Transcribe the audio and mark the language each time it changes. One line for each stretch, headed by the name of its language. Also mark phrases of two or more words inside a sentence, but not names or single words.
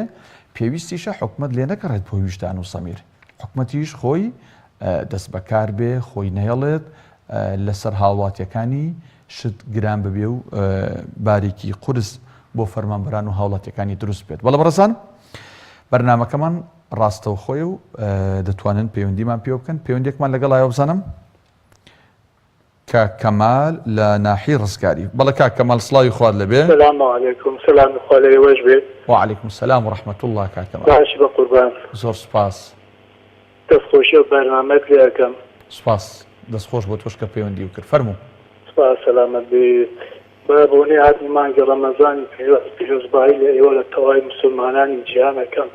Central Kurdish: پێویستیشە حکومت لێ نەکەڕێت بۆ ویژدان و سەمیر حکومەتیش خۆی دەست بەکار بێ خۆی نەهێڵێت لەسەر هاوڵاتیەکانی شت گران ببێ و بارێکی قورس بۆ فەرمانبەران و هاوڵاتیەکانی دروست بێت بەڵام بەڕێزان بەرنامەکەمان ڕاستەوخۆی و دەتوانن پەیوەندیمان پێ بکەن پەیوەندێکمان لەگەڵ ئایە بزانم کاک کەمال لە ناحی ڕزگاری. بەڵێ کاک کەمال سڵاوی خوارد لەبێ.
Arabic: السلام عليكم.
Central Kurdish: سلام خوا لەوێش بێت.
Arabic: وعليكم السلام ورحمة الله کاک کەمال.
Central Kurdish: باشی بە قوربان. زۆر سپاس. دەستخۆشی و بەرنامەت لێ ئەەکەم. سپاس دەستخۆش بۆ تۆش کە پەیوەندی و کرد. فەرموو. سپاس سەلامەت بێت. بۆنێ هاتنی مانگی ڕەمەزانی پیرۆزبایی لە ئێوە لە تەواوی موسڵمانانی جیهانەکەم.